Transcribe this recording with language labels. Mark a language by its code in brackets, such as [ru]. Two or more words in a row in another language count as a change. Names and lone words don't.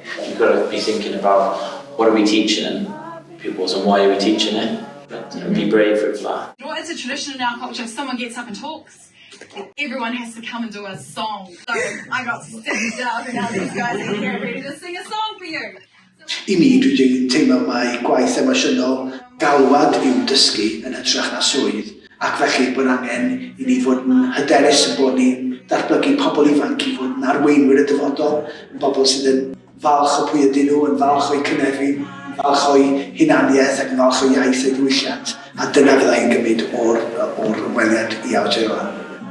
[en] You've got to be thinking about what are we teaching pupils and why are we teaching it, and be brave for that. Well, it's a tradition in our culture, if someone gets up and talks, everyone has to come and do a song. So I got to stand up, and now these guys are here ready to sing a song for you. [cy] I mi, dwi'n teimlo mai gwaith emosiynol galwad i'w dysgu yn hytrach na swydd, ac felly bod angen I ni fod yn hyderus yn bod ni'n datblygu pobl ifanc I fod yn arweinwyr y dyfodol, yn bobl sydd yn falch o pwy ydyn nhw, yn falch o'i cynefin, yn falch o'i hunaniaeth ac yn falch o iaith o'i ddiwylliant, a dyna fydda i'n gymryd o'r ymweliad I awdurdod.